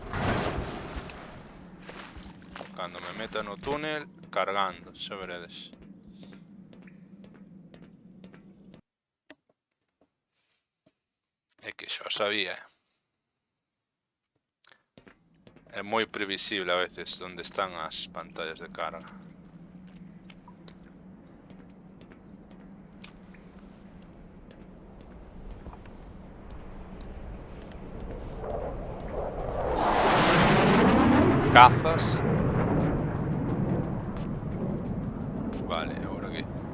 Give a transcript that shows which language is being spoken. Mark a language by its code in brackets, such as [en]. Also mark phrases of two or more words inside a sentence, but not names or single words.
[gl] Cando me meta no túnel, cargando, xa veredes. É que xa sabía. É moi previsible a veces onde están as pantallas de carga. Cazas. [es] Vale, ahora qué.